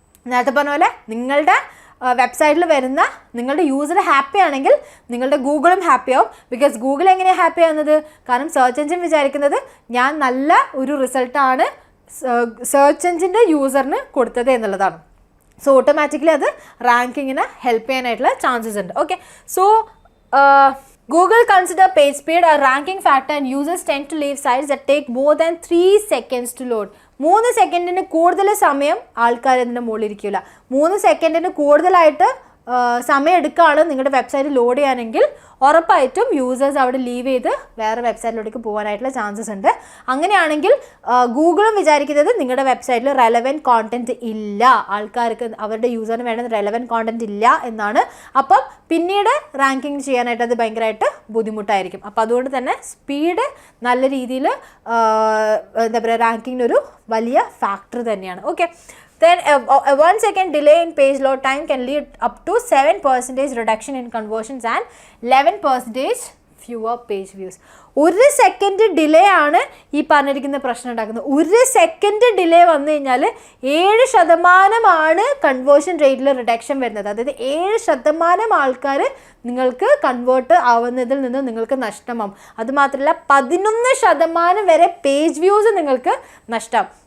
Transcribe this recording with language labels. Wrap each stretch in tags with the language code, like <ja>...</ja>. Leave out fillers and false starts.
<ml>നേരത്തെ പറഞ്ഞ പോലെ നിങ്ങളുടെ വെബ്സൈറ്റിൽ വരുന്ന നിങ്ങളുടെ യൂസർ ഹാപ്പി ആണെങ്കിൽ നിങ്ങളുടെ ഗൂഗിളും ഹാപ്പി ആവും. ബിക്കോസ് ഗൂഗിൾ എങ്ങനെയാണ് ഹാപ്പി ആവുന്നത്, കാരണം സെർച്ച് എൻജിൻ വിചാരിക്കുന്നത് ഞാൻ നല്ല ഒരു റിസൾട്ടാണ് സെർച്ച് എൻജിൻ്റെ യൂസറിന് കൊടുത്തത് എന്നുള്ളതാണ്. സോ ഓട്ടോമാറ്റിക്കലി അത് റാങ്കിങ്ങിനെ ഹെൽപ്പ് ചെയ്യാനായിട്ടുള്ള ചാൻസസ് ഉണ്ട്.</ml> <en>Okay, so Google consider page speed a ranking factor and users tend to leave sites that take more than 3 seconds to load.</en> <ml>3 സെക്കൻഡിന് കൂടുതൽ സമയം ആൾക്കാർ അതിൻ്റെ മുകളിൽ ഇരിക്കില്ല. 3 സെക്കൻഡിന് കൂടുതലായിട്ട് സമയം എടുക്കുകയാണ് നിങ്ങളുടെ വെബ്സൈറ്റ് ലോഡ് ചെയ്യാനെങ്കിൽ ഉറപ്പായിട്ടും യൂസേഴ്സ് അവിടെ ലീവ് ചെയ്ത് വേറെ വെബ്സൈറ്റിലേക്ക് പോകാനായിട്ടുള്ള ചാൻസസ് ഉണ്ട്. അങ്ങനെയാണെങ്കിൽ ഗൂഗിളും വിചാരിക്കുന്നത് നിങ്ങളുടെ വെബ്സൈറ്റിൽ റെലവൻറ്റ് കോണ്ടന്റ് ഇല്ല, ആൾക്കാർക്ക് അവരുടെ യൂസറിന് വേണ്ട റെലവൻറ്റ് കോണ്ടന്റ് ഇല്ല എന്നാണ്. അപ്പം പിന്നീട് റാങ്കിങ് ചെയ്യാനായിട്ട് അത് ഭയങ്കരമായിട്ട് ബുദ്ധിമുട്ടായിരിക്കും. അപ്പോൾ അതുകൊണ്ട് തന്നെ സ്പീഡ് നല്ല രീതിയിൽ എന്താ പറയുക റാങ്കിങ്ങിനൊരു വലിയ ഫാക്ടർ തന്നെയാണ്.</ml> <en>Okay, then a 1 second delay in page load time can lead up to 7% reduction in conversions and 11% fewer page views.</en> <ml>1 second delay ആണ് ഈ പറഞ്ഞിരിക്കുന്ന പ്രശ്നം ഉണ്ടാക്കുന്നത്. 1 സെക്കൻഡ് ഡിലേ വന്നു കഴിഞ്ഞാൽ 7% കൺവേർഷൻ റേറ്റിൽ റിഡക്ഷൻ വരുന്നത്. അതായത് 7% ആൾക്കാർ നിങ്ങൾക്ക് കൺവേർട്ട് ആവുന്നതിൽ നിന്ന് നിങ്ങൾക്ക് നഷ്ടമാവും. അതുമാത്രമല്ല 11% വരെ പേജ് വ്യൂസ് നിങ്ങൾക്ക് നഷ്ടം.</ml>